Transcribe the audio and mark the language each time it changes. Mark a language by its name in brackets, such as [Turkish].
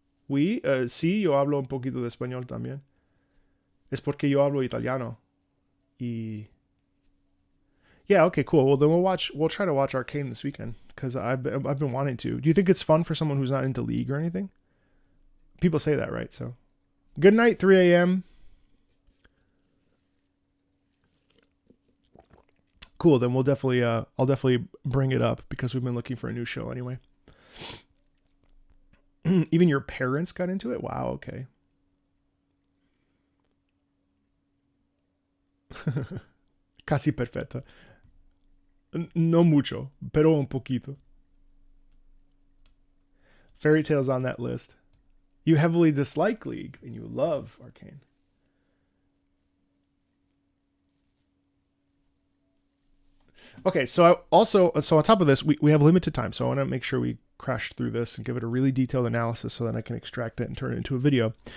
[Spanish] Oui, sí, yo hablo un poquito de español también. Es porque yo hablo italiano. [English] Y... Yeah, okay, cool. Well, then we'll try to watch Arcane this weekend, because I've been wanting to. Do you think it's fun for someone who's not into League or anything? People say that, right? So, good night, 3 a.m. Cool. Then I'll definitely bring it up, because we've been looking for a new show anyway. Even your parents got into it? Wow. Okay. [Spanish] Casi perfecta. No mucho, pero un poquito. [English] Fairy Tail's on that list. You heavily dislike League, and you love Arcane. Okay, so on top of this, we have limited time, so I want to make sure we crash through this and give it a really detailed analysis so that I can extract it and turn it into a video.